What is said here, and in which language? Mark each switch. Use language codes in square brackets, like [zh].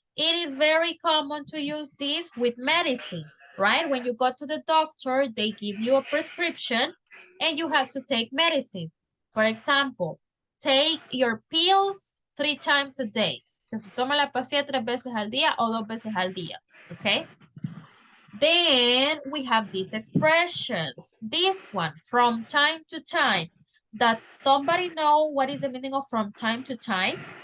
[en] It is very common to use this with medicine, right? When you go to the doctor, they give you a prescription and you have to take medicine. For example, take your pills 3 times a day. [es] Que se toma la pastilla 3 veces al día o 2 veces al día, okay? [en] Then we have these expressions. This one, from time to time. Does somebody know what is the meaning of from time to time?